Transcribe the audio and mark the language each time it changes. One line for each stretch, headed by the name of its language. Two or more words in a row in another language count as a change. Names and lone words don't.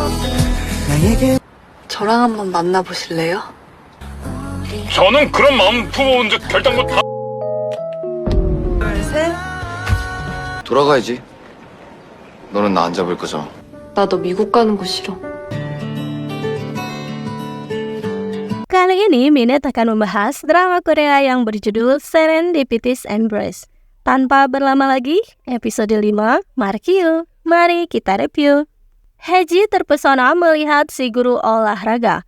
Korean: 저랑 한번 만나보실래요? 저는 그런 마음 품어온 적 결단코 다. 둘, 셋. 돌아가야지. 너는 나 안 잡을 거잖아. 나도 미국 가는 거 싫어.
Indonesian: Kali ini Minute akan membahas drama Korea yang berjudul Serendipitous Embrace. Tanpa berlama lagi, episode 5, mari kita review. Haeji terpesona melihat si guru olahraga.